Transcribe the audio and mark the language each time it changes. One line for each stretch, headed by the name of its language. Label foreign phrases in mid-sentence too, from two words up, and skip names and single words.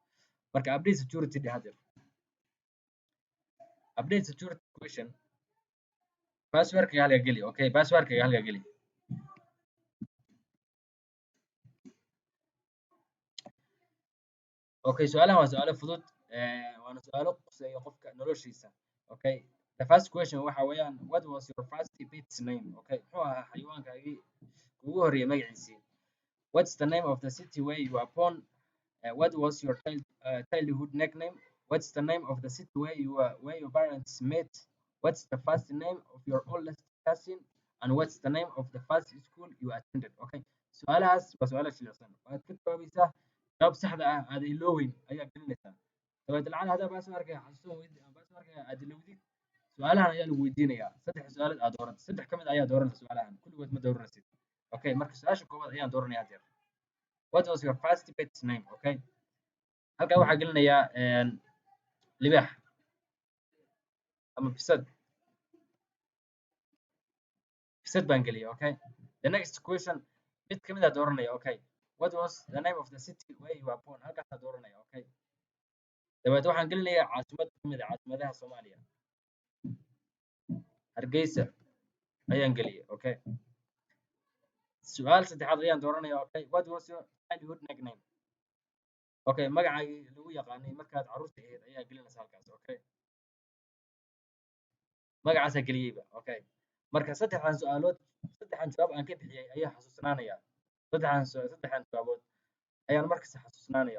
Somali: marka
English: update security
Somali: dheh hadda
English: update security question
Somali: passwordkaaga halkaa geli. Okay, passwordkaaga halkaa geli. Okay, su'aalahan waa su'aalo fudud waana su'aalo quseeya qofka noloshiisa.
English: Okay, the first question
Somali: waxa weeyaan
English: what was your first pet's name?
Somali: Okay, muxuu ahaa xayawaankaagii kugu horreeyay magaciisii?
English: What's the name of the city where you were born? What was your childhood nickname? What's the name of the city where your parents met? What's the first name of your oldest cousin? And what's the name of the first school you attended?
Somali: Okay, su'aalahaas waa su'aalo jilicsan. Waxaad ka jawaabaysaa jawaab saxda ah aad ilooweyn ayaa gelinaysaa. dabeeta lacala haddaa passwordka xasuusan weydid ama passwordka aad ilowdid su'aalahan ayaa lagu weydiinayaa. 3 su'aalood aad dooratay 3 ka mid ayaa dooranaysa su'aalahan kulligood ma dooranaysid. Okay, marka su'aasha koowaad ayaan dooranaya hadda.
English: What was your first pet's name?
Somali: Okay, halkaa waxaa gelinayaa libaax ama bisad baan geliyay.
English: Okay, the next question
Somali: mid ka mid ah dooranaya.
English: Okay, what was the name of the city where you were born?
Somali: halkaasaa dooranaya. Okay, dabeeta waxaan gelinayaa caasimad ka mid ah caasimadaha Soomaaliya, Hargeysa ayaan geliyay. Okay, su'aal saddexaad ayaan dooranaya.
English: Okay, what was your childhood nickname?
Somali: Okay, magacaagii lagu yaqaanay markaad carruurta ahayd ayaa gelinaysa halkaas. Okay, magacaasaa geliyeyba. Okay, marka saddexdan jawaab aan ka bixiyay ayaa xasuusnaanaya. saddexdan jawaabood ayaan markasta xasuusnaanaya.